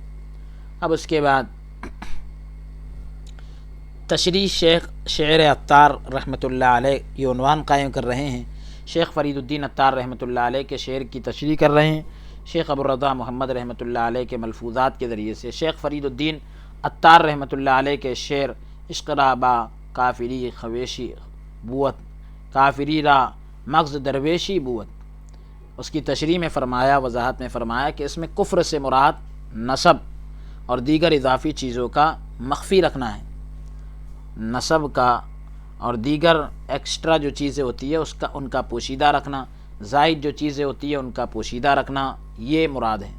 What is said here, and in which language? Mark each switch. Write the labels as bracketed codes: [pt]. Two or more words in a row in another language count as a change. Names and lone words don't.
[ur] اب اس کے بعد تشریح شیخ شعر عطار رحمۃ اللہ علیہ یہ عنوان قائم کر رہے ہیں، شیخ فرید الدین عطار رحمۃ اللہ علیہ کے شعر کی تشریح کر رہے ہیں، شیخ ابو الرضا محمد رحمۃ اللہ علیہ کے ملفوظات کے ذریعے سے شیخ فرید الدین عطار رحمۃ اللہ علیہ کے شعر [fa] عشق را با کافری خویشی بوت کافری را مغز درویشی بوت، [ur] اس کی تشریح میں فرمایا، وضاحت میں فرمایا کہ اس میں کفر سے مراد نسب اور دیگر اضافی چیزوں کا مخفی رکھنا ہے، نسب کا اور دیگر ایکسٹرا جو چیزیں ہوتی ہے ان کا پوشیدہ رکھنا، زائد جو چیزیں ہوتی ہیں ان کا پوشیدہ رکھنا، یہ مراد ہے۔